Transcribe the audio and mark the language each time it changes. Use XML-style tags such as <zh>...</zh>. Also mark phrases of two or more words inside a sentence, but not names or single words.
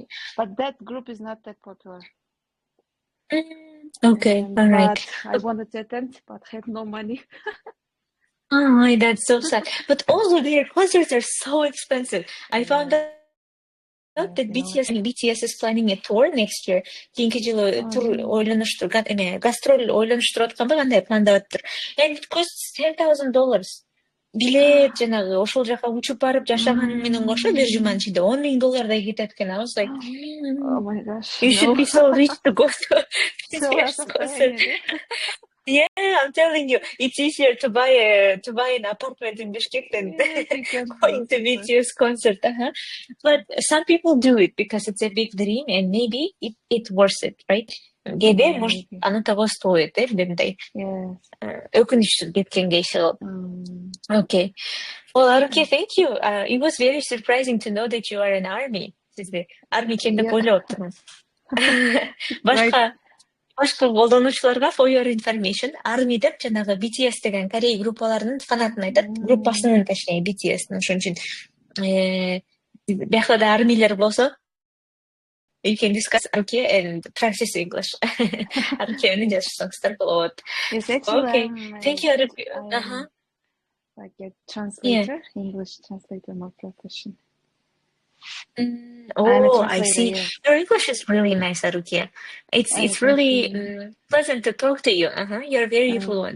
<en>But that group is not that popular. Okay, all right. But I wanted to attend, but had no money. Oh, that's so sad. But also their concerts are so expensive. I found out that BTS is planning a tour next year.</en> <ky>Кийинки жылы тур гастроль ойлонуштуруп атканбы, кандай пландап атыптыр.</ky> <en>And it costs $10,000.</en> <ky>Билет жанагы ошол жака учуп барып жашаганың менен кошо бир жуманын ичинде $10,000 кетет экен.</ky> <en>I was like, oh my gosh, you should be so rich to go to BTS concert. Yeah, I'm telling you, it's easier to buy an apartment in Bishkek than going to BTS concert. But some people do it because it's a big dream and maybe it worth it, right?</en> <ky>Кээде может аны</ky> <ru>того стоит,</ru> <ky>демдей. Өкүнүчтүү кеткенге иши кылып.</ky> <en>Okay. Well, Aruke, thank you. It was very surprising to know that you are an ARMY.</en> <ky>Сизди ARMY экен деп ойлоп турмун. Башка колдонуучуларга</ky> <en>for your information,</en> <ky>ARMY деп жанагы BTS деген Корей группаларынын фанатын айтат. Группасынын, точнее, BTS-нын. Ошон үчүн биякта да армийлер болсо,</ky> <en>you can discuss Aruke and practice English.</en> <ky>Aruke менен жазышсаңыздар болот.</ky> <en>Yes, actually, okay. Thank you, Aruke. Like a translator, English translator, more profession. I see. Yeah. Your English is really nice, Aruke. It's really pleasant to talk to you. You're very fluent.</en>